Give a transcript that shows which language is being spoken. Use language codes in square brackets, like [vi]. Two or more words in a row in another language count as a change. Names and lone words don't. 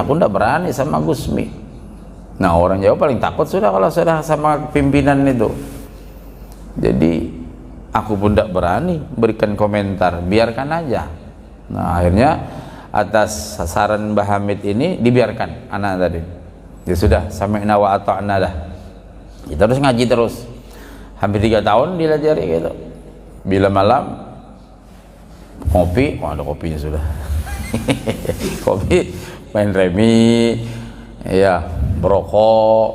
[id] Aku ndak berani sama Gusmi. Nah orang Jawa paling takut sudah kalau sudah sama pimpinan itu. Jadi aku pun ndak berani berikan komentar, biarkan aja. Nah akhirnya atas saran Mbah Hamid ini dibiarkan anak tadi. Ya sudah, [ar] سمعنا وأطعنا [id] dah. Kita terus ngaji terus. Hampir 3 tahun dilajari gitu. Bila malam kopi, oh ada kopinya sudah. Kopi, main remi, ya berokok.